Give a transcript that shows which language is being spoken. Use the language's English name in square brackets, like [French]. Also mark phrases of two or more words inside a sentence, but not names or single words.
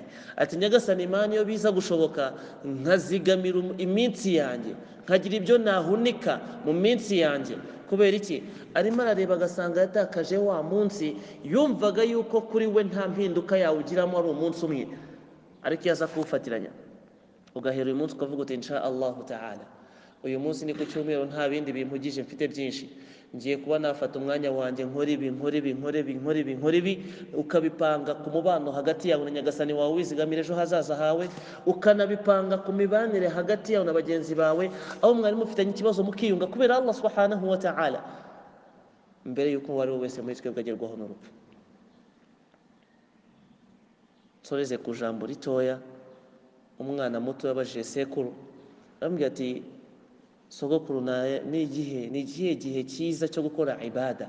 [Kinyarwanda] Ati nyagasani Mana, iyo biza gushoboka nkazigamira iminsi yanjye, nkagira ibyo nahunika mu minsi yanjye. Kubera iki? Arimo arareba agasanga yatakaje wa munsi yumvaga yuko kuri we nta mpinduka yawugiramo, ari umunsi umwe. Ariko iyo aza kuwufatiranya, ugahera uyu munsi ukavuga uti [Arabic] إن شاء الله تعالى, [Kinyarwanda] uyu munsi ni ku cyumweru, nta bindi bimpugije, mfite byinshi, ngiye kuba nafata umwanya wanjye nkora ibi, ukabipanga ku mubano hagati yawe na nyagasani wawe, wizigamira ejo hazaza hawe, ukanabipanga ku mibanire hagati yawe na bagenzi bawe, aho mwari mufitanye ikibazo mukiyunga kubera Allah [Arabic] سبحانه وتعالى, [Kinyarwanda] mbere yuko uwo ari we wese muri twebwe agerwaho n'urupfu. Nsoreze ku jambo ritoya. Umwana muto yabajije sekuru, aramubwira ati sogokuru, ni igihe gihe cyiza cyo gukora ibada?